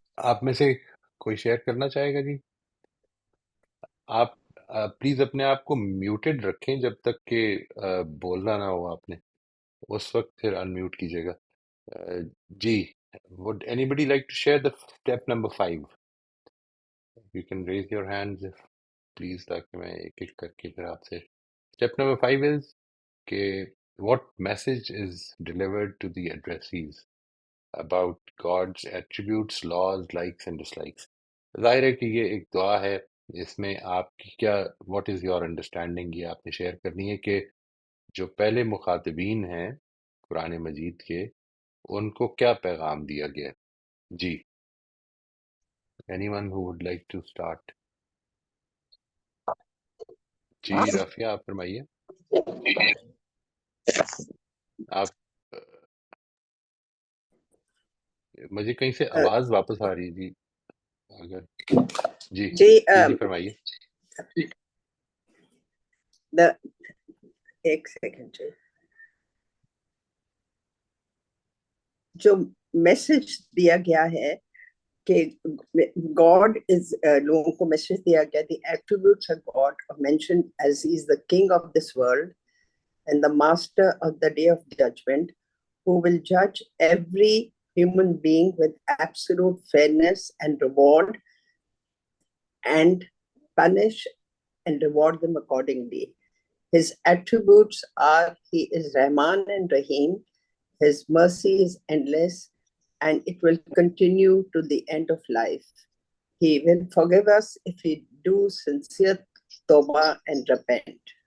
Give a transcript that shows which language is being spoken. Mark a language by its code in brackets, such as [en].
[ur] آپ میں سے کوئی شیئر کرنا چاہے گا جی؟ آپ پلیز اپنے آپ کو میوٹڈ رکھیں جب تک کہ بولنا نہ ہو آپ نے، اس وقت پھر انمیوٹ کیجیے گا. [en] جی would anybody like to share the step number 5? You can raise your hands please [ur] تاکہ میں ایک ایک کر کے پھر آپ سے. [en] Step number 5 is [ur] کہ [en] what message is delivered to the addressees about God's attributes, laws, likes and dislikes. [ur] ظاہر ہے کہ یہ ایک دعا ہے، اس میں آپ کی کیا [en] what is your understanding [ur] یہ آپ نے شیئر کرنی ہے کہ جو پہلے مخاطبین ہیں قرآن مجید کے، ان کو کیا پیغام دیا گیا. [en] جی anyone who would like to start. [ur] جی رافیہ آپ فرمائیے. آپ مجھے کہیں سے آواز واپس آ رہی ہے جی، اگر جی جی فرمائیے. ایک سیکنڈ جو میسج دیا گیا ہے کہ [en] God is [ur] لوگوں کو میسج دیا گیا [en] The attributes of God mentioned as he is the king of this world and the master of the day of judgement who will judge every human being with absolute fairness and reward and punish and reward them accordingly. His attributes are he is Rahman and Rahim, his mercy is endless and it will continue to the end of life. He will forgive us if we do sincere tawbah and repent.